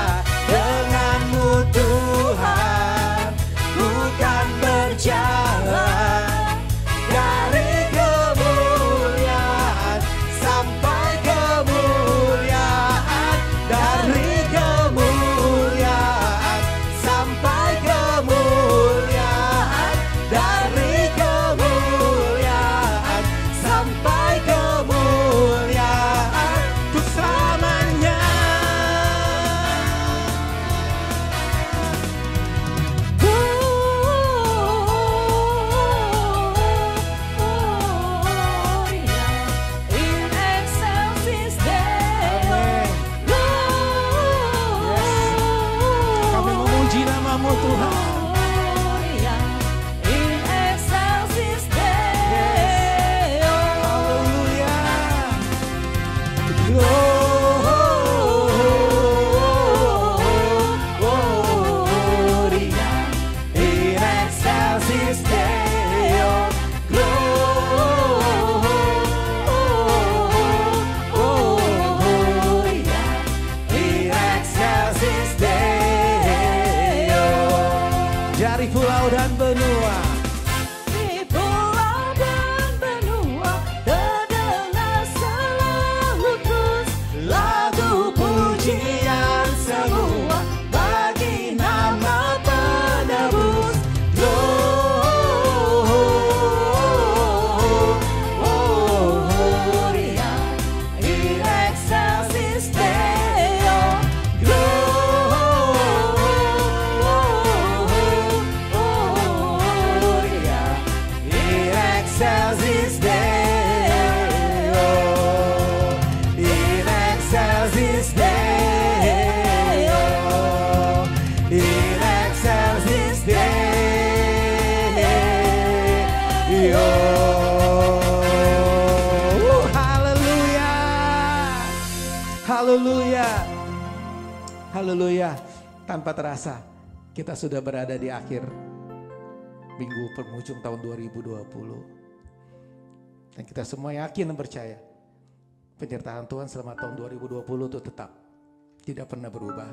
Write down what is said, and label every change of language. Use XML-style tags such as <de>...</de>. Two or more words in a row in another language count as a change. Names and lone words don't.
<id>Denganmu Tuhan, bukan berjalan dari kemuliaan sampai kemuliaan, dari kemuliaan sampai kemuliaan, dari kemuliaan sampai kemuliaan, untuk selamanya.</id> <la>In excelsis</la> <id>Amin. Kami memuji nama-Mu Tuhan.</id> <la>In excelsis Deo.</la> <id>Haleluya.</id> <la>Gloria in excelsis Deo. Gloria in excelsis Deo.</la> <id>Dari pulau dan benua, Di pulau dan benua terdengar selalu terus Lagu pujian semua bagi nama penebus.</id> <la>Gloria in excelsis Deo. Gloria in excelsis Deo. In excelsis Deo. In excelsis Deo.</la> <id>haleluya. Haleluya. Haleluya. Tanpa terasa kita sudah berada di akhir minggu penghujung tahun 2020. Dan kita semua yakin dan percaya penyertaan Tuhan selama tahun 2020 itu tetap tidak pernah berubah.</id>